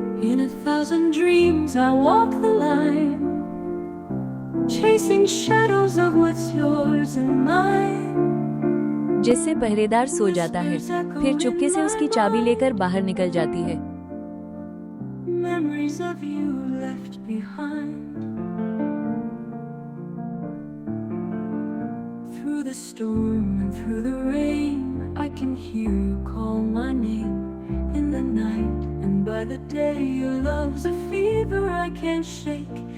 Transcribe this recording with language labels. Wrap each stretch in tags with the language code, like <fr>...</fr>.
<en>In a thousand dreams I walk the line, chasing shadows of what's yours and mine.</en> <hi>जिससे पहरेदार सो जाता है, फिर चुपके से उसकी चाबी लेकर बाहर निकल जाती है।</hi> <en>Memories of you left behind. Through the storm and through the rain, I can hear you call my name in the night. And by the day, your love's a fever I can't shake.</en>